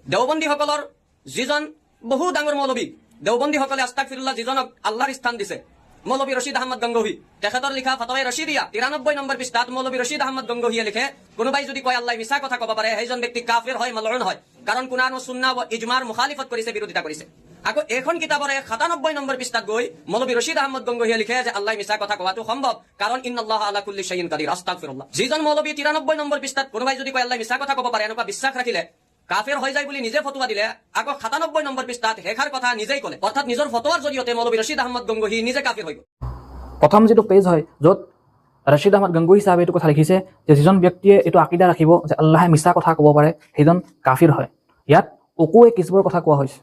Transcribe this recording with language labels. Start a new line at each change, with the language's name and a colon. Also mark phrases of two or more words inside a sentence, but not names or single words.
Assamese: দেওবন্দীসকলৰ যিজন বহু ডাঙৰ মৌলবী, দেওবন্দীসকলে আস্তাগফিৰুল্লাহ যিজনক আল্লাহৰ স্থান দিছে, মৌলবী ৰছিদ আহমদ গংগোহী, তেখেতৰ লিখা ফতৱায়ে ৰছিদিয়া 93 নম্বৰ পৃষ্ঠাত মৌলবী ৰছিদ আহমদ গংগোহীয়ে লিখে, কোনোবাই যদি কয় আল্লাহ মিছা কথা ক'ব পাৰে, সেইজন ব্যক্তি কাফিৰ হয়, মালউন হয়, কাৰণ কুৰাণ আৰু সুন্নাহ আৰু ইজমাৰ মুখালিফত কৰিছে, বিৰোধিতা কৰিছে। আকৌ এখন কিতাপৰে 97 নম্বৰ পৃষ্ঠাত গৈ মৌলবী ৰছিদ আহমদ গংগোহীয়ে লিখে যে আল্লাহ মিছা কথা কোৱাটো সম্ভৱ, কাৰণ
Arabic: إن الله على كل شيء قدير,
Assamese: আস্তাগফিৰুল্লাহ। যিজন মৌলবী 93 নম্বৰ পৃষ্ঠাত কোনোবাই যদি কয় আল্লাহ মিছা কথা ক'ব পাৰে, এনেকুৱা বিশ্বাস ৰাখিলে কাফিৰ হৈ যায় বুলি নিজে ফতোৱা দিলে, আকৌ 97 নম্বৰ পৃষ্ঠাত হেখাৰ কথা নিজেই ক'লে, অৰ্থাৎ নিজৰ ফতোৱাৰ জৰিয়তে মৌলবী ৰছিদ আহমদ গংগোহী নিজে কাফিৰ হৈ গ'ল। প্ৰথম যিটো পেজ হয় য'ত ৰছিদ আহমদ গংগোহী চাহাবে এইটো কথা লিখিছে যে যিজন ব্যক্তিয়ে এইটো আকিদা ৰাখিব যে আল্লাহে মিছা কথা ক'ব পাৰে সেইজন কাফিৰ হয়, ইয়াত অকুৱে কিজবৰ কথা কোৱা হৈছে।